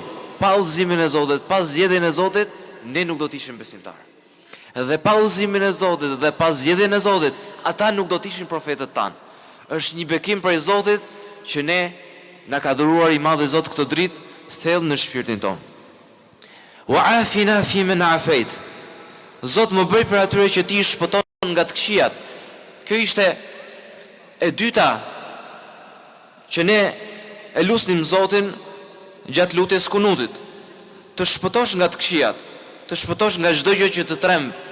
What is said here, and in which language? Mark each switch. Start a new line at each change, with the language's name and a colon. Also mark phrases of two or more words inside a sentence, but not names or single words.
Albanian: Pa udhëzimin e Zotit, pa zgjedhjen e Zotit, ne nuk do të ishim besimtarë. Dhe pa udhëzimin e Zotit dhe pa zgjedhjen e Zotit, ata nuk do të ishin profetët tanë. Është një bekim prej Zotit që ne na ka dhuruar i Madhi Zot këtë dritë thellë në shpirtin tonë.
Arabic: وعافنا فيمن عافيت.
Albanian: Zot më bëj për atyre që ti shpëton nga të këqijat. Kjo ishte e dyta që ne e lusnim Zotin gjatë lutjes kunutit. Të shpëtosh nga të këqijat, të shpëtosh nga çdo gjë që të tremb.